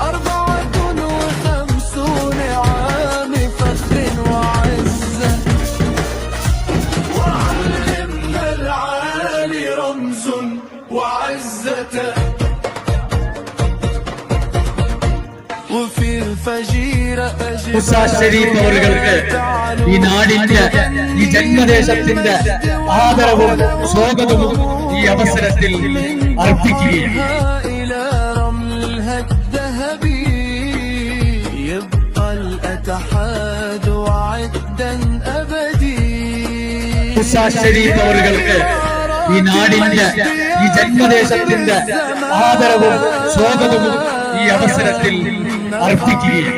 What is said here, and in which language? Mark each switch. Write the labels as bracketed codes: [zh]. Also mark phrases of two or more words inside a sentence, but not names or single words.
[ar] 54 عام فخر وعزة وعلمنا العالي رمز وعزة وفي الفجيرة [ml] ഷരീഫ് അവർക്ക് ഈ നാടിന്റെ ഈ ജന്മദേശത്തിന്റെ ആദരവും സ്വാഗതവും ഈ അവസരത്തിൽ അർപ്പിക്കുകയാണ്. ഷരീഫ് അവർക്ക് ഈ നാടിന്റെ ഈ ജന്മദേശത്തിന്റെ ആദരവും സ്വാഗതവും ഈ അവസരത്തിൽ അർപ്പിക്കുകയാണ്.